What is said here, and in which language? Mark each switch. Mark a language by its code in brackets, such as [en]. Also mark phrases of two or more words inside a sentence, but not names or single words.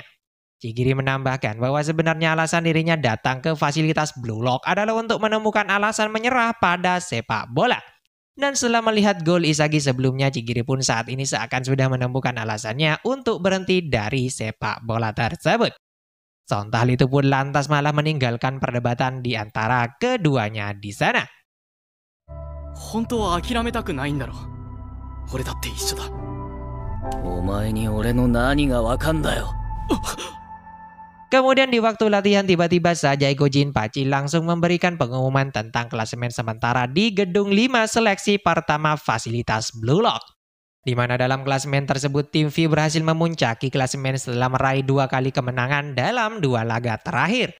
[id] Chigiri menambahkan bahwa sebenarnya alasan dirinya datang ke fasilitas Blue Lock adalah untuk menemukan alasan menyerah pada sepak bola. Dan setelah melihat gol Isagi sebelumnya, Chigiri pun saat ini seakan sudah menemukan alasannya untuk berhenti dari sepak bola tersebut. Sontal itu pun lantas malah meninggalkan perdebatan di antara keduanya di sana. [ja] 本当は諦めたくないんだろ。俺だって一緒だ。お前に俺の何がわかんだよ。 [id] Kemudian di waktu latihan tiba-tiba saja Iko Jinpachi langsung memberikan pengumuman tentang klasemen sementara di gedung 5 seleksi pertama fasilitas Blue Lock. Di mana dalam klasemen tersebut tim V berhasil memuncaki klasemen setelah meraih 2 kali kemenangan dalam 2 laga terakhir.